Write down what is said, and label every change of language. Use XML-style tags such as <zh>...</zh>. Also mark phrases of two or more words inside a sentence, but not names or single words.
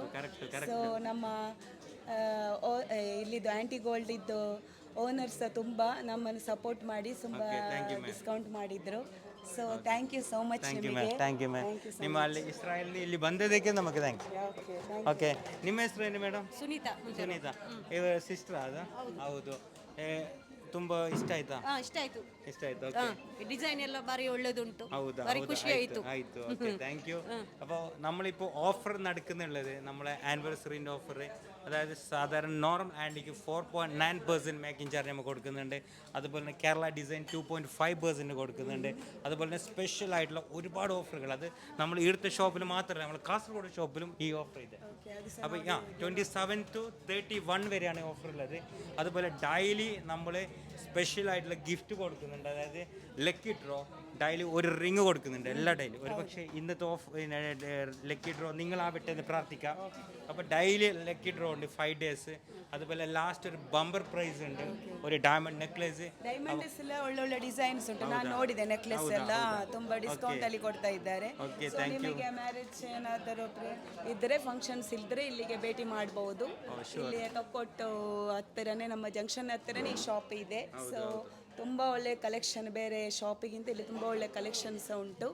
<kn>ಸೊ ನಮ್ಮ ಇಲ್ಲಿದ್ದು ಆ್ಯಂಟಿ ಗೋಲ್ಡಿದ್ದು ಓನರ್ ಸಹ ತುಂಬ ನಮ್ಮನ್ನು ಸಪೋರ್ಟ್ ಮಾಡಿ ತುಂಬ ಡಿಸ್ಕೌಂಟ್ ಮಾಡಿದರು. ಸೊ</kn> <en>thank you so much</en> <kn>ನಿಮಗೆ.</kn> <en>thank you ma'am.</en> <kn>ನಿಮ್ಮ ಅಲ್ಲಿ ಇಸ್ರಾಯಲ್ ಇಲ್ಲಿ ಬಂದದಕ್ಕೆ ನಮಗೆ</kn> <en>thank you.</en> <kn>ಓಕೆ, ನಿಮ್ಮ ಹೆಸರು ಏನು ಮೇಡಮ್? ಸುನೀತಾ. ಇವರ ಸಿಸ್ಟರ್ ಅದ? ಹೌದು. ತುಂಬ ಇಷ್ಟ ಆಯ್ತಾ? ಇಷ್ಟ ಆಯ್ತು. ಇಷ್ಟ ಆಯ್ತು. ಓಕೆ,</kn> <ml>ഡിസൈൻ എല്ലാം ഭാരി ഉള്ളതുണ്ട്.</ml> <kn>ಹೌದಾ? ഭാരി ಖುಷಿ ಆಯ್ತು.</kn> <en>ആയിത്തു. okay, thank you.</en> <ml>അപ്പോൾ നമ്മളിപ്പോൾ ഓഫർ നടക്കുന്നുള്ളത് നമ്മളെ ആനിവേഴ്സറിൻ്റെ ഓഫർ. അതായത് സാധാരണ</ml> <en>normal antique</en> <ml>4.9%</ml> <en>making charge</en> <ml>നമുക്ക് കൊടുക്കുന്നുണ്ട്. അതുപോലെ തന്നെ കേരള ഡിസൈൻ 2.5% കൊടുക്കുന്നുണ്ട്. അതുപോലെ തന്നെ സ്പെഷ്യൽ ആയിട്ടുള്ള ഒരുപാട് ഓഫറുകൾ. അത് നമ്മൾ ഇവിടുത്തെ ഷോപ്പിൽ മാത്രമല്ല, നമ്മൾ കാസർഗോഡ് ഷോപ്പിലും ഈ ഓഫർ ಇದೆ. അപ്പോൾ 27 to 31 വരെയാണ് ഓഫർ ഉള്ളത്. അതുപോലെ ഡെയിലി നമ്മൾ സ്പെഷ്യൽ ആയിട്ടുള്ള ഗിഫ്റ്റ് കൊടുക്കുന്നുണ്ട്. അതായത്</ml> <en>lucky draw daily</en> <ml>ഒരു റിങ് കൊടുക്കുന്നുണ്ട്. എല്ലാ ഡെയിലി ഒരു പക്ഷേ ഇന്നത്തെ</ml> <en>lucky draw</en> <ml>നിങ്ങളാവട്ടെ എന്ന് പ്രാർത്ഥിക്കാം. അപ്പോൾ</ml> <en>daily lucky draw</en> <ml>ഉണ്ട് 5 days. അതുപോലെ ലാസ്റ്റ് ഒരു</ml> <en>bumper prize</en> <ml>ഉണ്ട്, ഒരു</ml> <en>diamond necklace.</en> <kn>ಡೈಮಂಡ್ಸ್ ಎಲ್ಲ ಒಳ್ಳೊಳ್ಳೆ ಡಿಸೈನ್ಸ್ ಉಂಟು. ನಾನು ನೋಡಿದೆ ನೆಕ್ಲೆಸ್ ಎಲ್ಲ ತುಂಬ ಡಿಸ್ಕೌಂಟ್ ಅಲ್ಲಿ ಕೊಡ್ತಾ ಇದ್ದಾರೆ. So ನಿಮಗೆ ಮ್ಯಾರೇಜ್ ಏನಾದರೂ ಇದ್ದರೆ, ಫಂಕ್ಷನ್ಸ್ ಇದ್ದರೆ ಇಲ್ಲಿಗೆ ಭೇಟಿ ಮಾಡಬಹುದು. ಇಲ್ಲಿ ತೊಕ್ಕೊಟ್ಟು ಹತ್ತಿರನೇ, ನಮ್ಮ ಜಂಕ್ಷನ್ ಹತ್ತಿರನೇ ಈ ಶಾಪ್ ಇದೆ. ಸೊ ತುಂಬ ಒಳ್ಳೆ ಕಲೆಕ್ಷನ್, ಬೇರೆ ಶಾಪಿಗಿಂತ ಇಲ್ಲಿ ತುಂಬ ಒಳ್ಳೆ ಕಲೆಕ್ಷನ್ಸ್ ಉಂಟು.</kn>